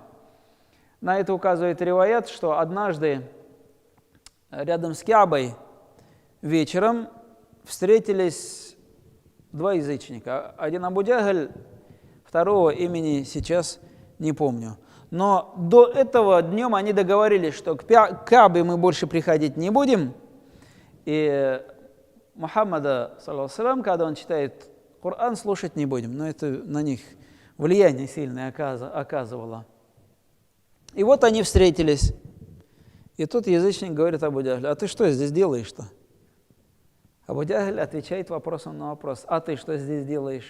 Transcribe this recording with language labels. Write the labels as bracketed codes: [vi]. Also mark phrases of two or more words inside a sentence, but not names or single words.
[ru] На это указывает риваят, что однажды рядом с Каабой вечером встретились два язычника. Один Абу Джахль, второго имени сейчас не помню. Но до этого днем они договорились, что к Каабе мы больше приходить не будем. И Мухаммада, [ar] صلى الله عليه وسلم, [ru] когда он читает Коран, слушать не будем. Но это на них влияние сильное оказывало. И вот они встретились. И тут язычник говорит Абу Джахлю: «А ты что здесь делаешь-то?» Абу Джахль отвечает вопросом на вопрос: «А ты что здесь делаешь?»